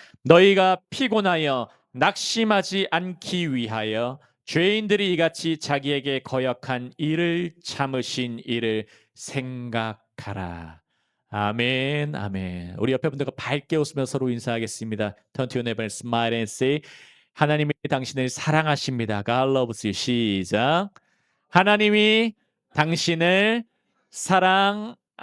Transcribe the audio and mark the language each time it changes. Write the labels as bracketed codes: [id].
[ko] 너희가 피곤하여 낙심하지 않기 위하여 죄인들이 이같이 자기에게 거역한 일을 참으신 이를 생각하라. 아멘, 아멘. 우리 옆에 분들과 밝게 웃으며 서로 인사하겠습니다. [en] Turn to your neighbor and smile and say, [ko] 하나님이 당신을 사랑하십니다. [en] God loves you. [ko] 시작. 하나님이 당신을 사랑하십니다.